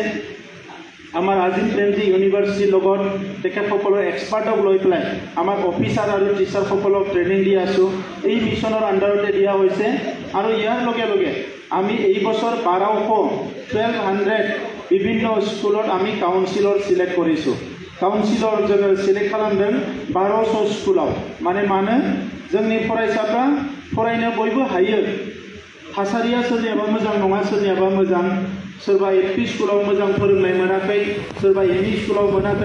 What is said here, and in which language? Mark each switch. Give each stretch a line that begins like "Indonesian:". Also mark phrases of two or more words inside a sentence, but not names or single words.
Assamese: আমাৰ আজিম প্ৰেমজী ইউনিভাৰ্চিটিৰ লগত তেখেতসকলৰ এক্সপাৰ্টক লৈ পেলাই আমাৰ অফিচাৰ আৰু টিচাৰসকলক ট্ৰেইনিং দি আছোঁ। এই মিছনৰ আণ্ডাৰতে দিয়া হৈছে আৰু ইয়াৰ লগে লগে আমি এই বছৰ 1200 বিভিন্ন স্কুলত আমি
English: counsellor select
Assamese: কৰিছোঁ।
Bodo: काउन्सिलर जोङो सेलेक्ट खालामदों 1200 स्कुलाव। माने जोंनि फरायसाफ्रा फरायनो बयबो हायो। थासारिया सोरनियाबा मोजां नङा, सोरनियाबा मोजां। सोरबा LP स्कुलाव मोजां फोरोंनाय मोनाखै, सोरबा ME स्कुलाव मोनाखै।